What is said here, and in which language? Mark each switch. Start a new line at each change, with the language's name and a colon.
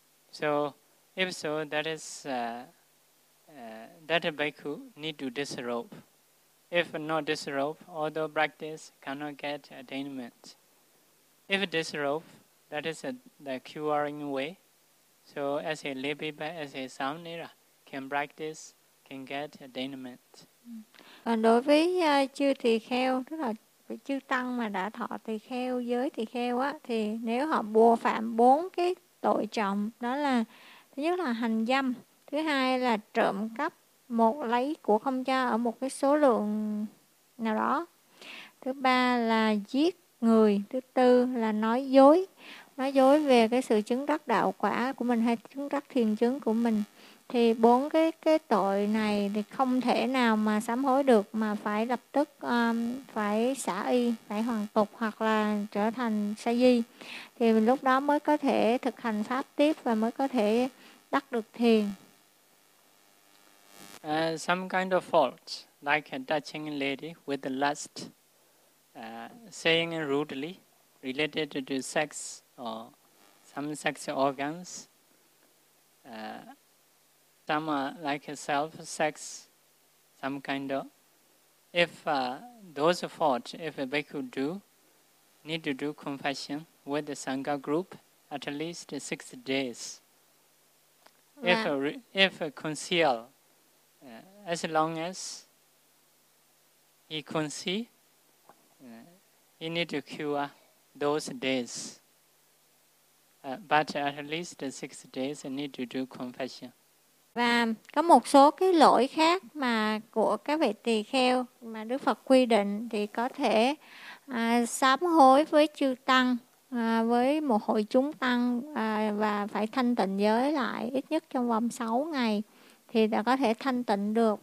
English: So, if so, that is that bhikkhu need to disrobe. If not disrobe, although practice cannot get attainment. If disrobe, that is the curing way. So as a lebibha, as a samnira, can practice, can get attainment.
Vietnamese: Còn đối với chư tỳ kheo, tức là chư tăng mà đã thọ tỳ kheo, giới tỳ kheo á, thì nếu họ vô phạm bốn cái tội trọng, đó là thứ nhất là hành dâm, thứ hai là trộm cắp, một lấy của không cho ở một cái số lượng nào đó, thứ ba là giết người, thứ tư là nói dối về cái sự chứng đắc đạo quả của mình hay chứng đắc thiền chứng của mình, thì bốn cái tội này thì không thể nào mà sám hối được, mà phải lập tức phải xả y, phải hoàn tục hoặc là trở thành sa di, thì lúc đó mới có thể thực hành pháp tiếp và mới có thể đắc được thiền.
English: Some kind of fault, like a touching lady with the lust, saying rudely related to sex or some sex organs, some like self sex, some kind of. If those fault, if a bhikkhu do, need to do confession with the Sangha group at least 6 days. Yeah. If conceal, as long as he can see, he need to cure those days. But at least 6 days he need to do confession.
Vietnamese: Và có một số cái lỗi khác mà của các vị tỳ kheo mà Đức Phật quy định thì có thể sám hối với chư tăng, với một hội chúng tăng, và phải thanh tịnh giới lại ít nhất trong vòng 6 ngày thì đã có thể thanh tịnh được.